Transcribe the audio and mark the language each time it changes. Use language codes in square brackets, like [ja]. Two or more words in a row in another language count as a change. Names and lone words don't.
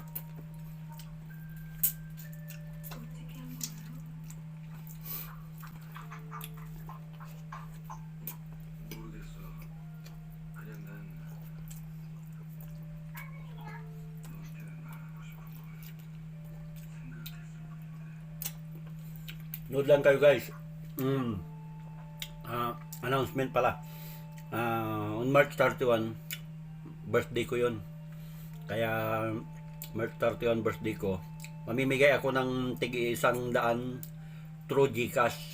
[ko] 모르겠어. 그냥 난 너한테 말하고 싶은 걸 생각했을 뿐인데. [tl] Nood lang kayo guys. Announcement pala. [en] On March 31, [tl] birthday ko yun. Kaya March 31 birthday ko, mamimigay ako ng tig-100 [en] through GCash.